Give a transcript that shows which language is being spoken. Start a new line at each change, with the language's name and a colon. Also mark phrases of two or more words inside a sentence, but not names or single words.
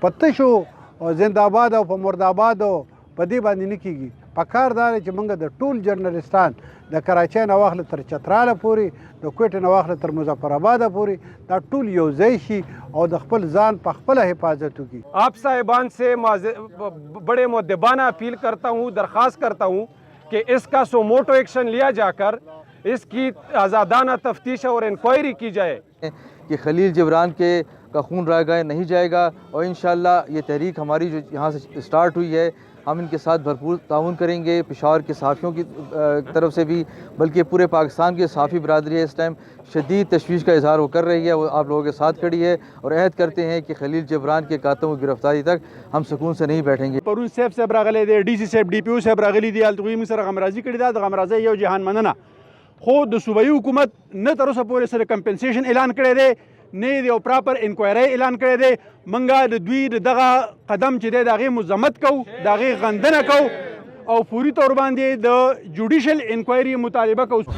Pashto: په تشو او زنده‌آباد او په مردآباد او په دې باندې نه کیږي. پکار دا دی چې موږ د ټول جرنلستان د کراچۍ نه واخله تر چتراله پورې، د کوټې نه واخله تر مظفرآباده پورې دا ټول یو ځای شي او د خپل ځان په خپله حفاظت وکړي.
Urdu: آپ صاحبان سے بڑے مؤدبانہ اپیل کرتا ہوں، درخواست کرتا ہوں کہ اس کا
Latin: suo motu
Urdu: ایکشن لیا جا کر اس کی آزادانہ تفتیش اور انکوائری کی جائے کہ خلیل جبران کا خون رائے گائے نہیں جائے گا. اور انشاءاللہ یہ تحریک ہماری جو یہاں سے سٹارٹ ہوئی ہے ہم ان کے ساتھ بھرپور تعاون کریں گے. پشاور کے صحافیوں کی طرف سے بھی بلکہ پورے پاکستان کی صحافی برادری ہے اس ٹائم شدید تشویش کا اظہار وہ کر رہی ہے، وہ آپ لوگوں کے ساتھ کھڑی ہے اور عہد کرتے ہیں کہ خلیل جبران کے قاتلوں کی گرفتاری تک ہم سکون سے نہیں بیٹھیں گے.
Pashto: پروز صاحب راغلی دی، ډي سي صاحب، ډي پي او صاحب راغلی دي، هلته موږ سره غمرازي کړې ده. د غمرازۍ یو جهان مننه. خو د صوبایي حکومت نه تر اوسه پورې سره کمپنسیشن اعلان کړی دی، نه یې یو
English: proper inquiry
Pashto: اعلان کړی دی. موږ د دوی د دغه قدم چې دی د هغې مذمت کوو، د هغې غندنه کوو او فوري طور باندې د
English: judicial inquiry
Pashto: مطالبه کوو.